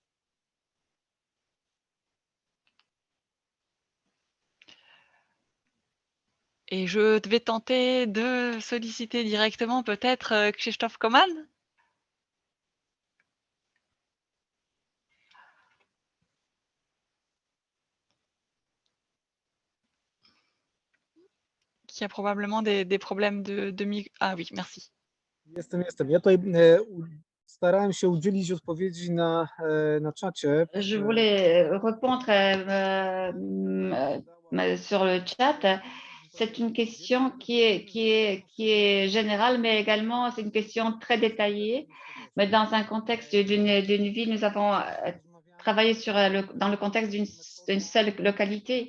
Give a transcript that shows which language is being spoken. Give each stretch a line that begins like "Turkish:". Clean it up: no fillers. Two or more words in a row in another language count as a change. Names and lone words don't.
French: Et je vais tenter de solliciter directement peut-être Krzysztof Koman? Qui a probablement des problèmes de ah oui, merci.
Polish: Jestem. Ja tutaj starałem się udzielić odpowiedzi na czacie.
French: Je voulais répondre sur le chat. C'est une question qui est générale, mais également c'est une question très détaillée. Mais dans un contexte d'une ville, nous avons travaillé dans le contexte d'une seule localité.